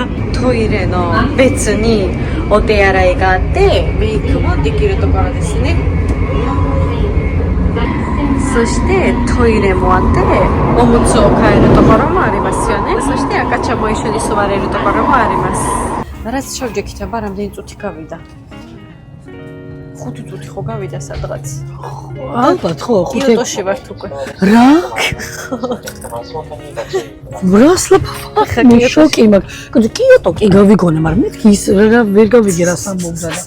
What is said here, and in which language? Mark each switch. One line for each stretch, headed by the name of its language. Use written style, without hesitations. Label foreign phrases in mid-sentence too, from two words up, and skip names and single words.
Japanese: トイレの別にお手洗いがあってメイクもできるところですね。そしてトイレもあっておむつを替えるところもありますよね。そして赤ちゃんも一緒に座れるところもあります。
Georgian: რაც შევჯექითება რამდენი წუთი გავიდა? 5 წუთი ხო გავიდა სადღაც. ალბათ ხო, 5 კიოტოში ვართ უკვე. რაკ? რას laparaku? შოკი მაგ. კიოტო კი გავიგონე, მაგრამ მე ის ვერ გავიგე რა სამბობდა და.